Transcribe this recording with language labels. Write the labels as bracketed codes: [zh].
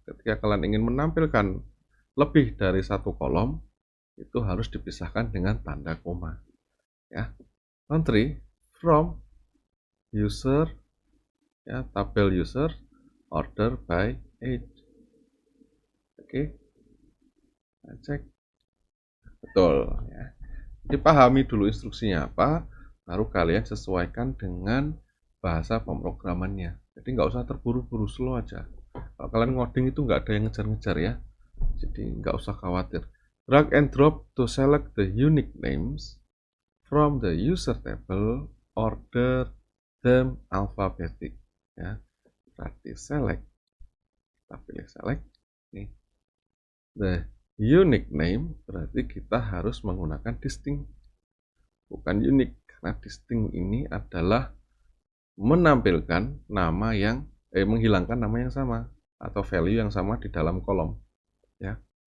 [id] Ketika kalian ingin menampilkan lebih dari satu kolom, itu harus dipisahkan dengan tanda koma ya. [en] Country from user ya, tabel user, order by age. [id] Oke, nah, cek betul ya. Dipahami dulu instruksinya apa, baru kalian sesuaikan dengan bahasa pemrogramannya. Jadi nggak usah terburu-buru, slow aja. Kalau kalian ngoding itu nggak ada yang ngejar-ngejar ya, jadi nggak usah khawatir. [en] Drag and drop to select the unique names from the user table, order them alphabetic ya. [id] Berarti select, kita pilih select nih, [en] the unique name, [id] berarti kita harus menggunakan distinct, bukan unique, karena distinct ini adalah menampilkan nama yang menghilangkan nama yang sama atau value yang sama di dalam kolom ya.